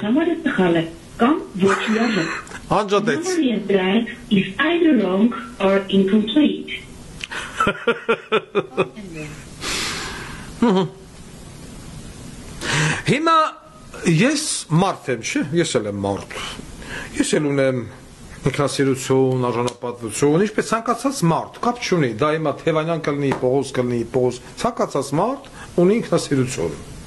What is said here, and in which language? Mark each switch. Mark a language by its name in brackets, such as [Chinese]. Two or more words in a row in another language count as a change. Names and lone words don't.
[Armenian] Համարը տխալ է, կամ ոչ լավը Անջատեց [English] Number you tried is either wrong or incomplete Call ended. [Armenian] Հիմա ես մարդ եմ, չէ, ես էլ եմ մարդ Ես էլ ունեմ ինքնասիրություն, արժանապատվություն, ինչպես ցանկացած մարդ, կապ չունի, դա հիմա Թևանյան կլինի, Պողոս, ցանկացած մարդ ունի ինքնասիրություն։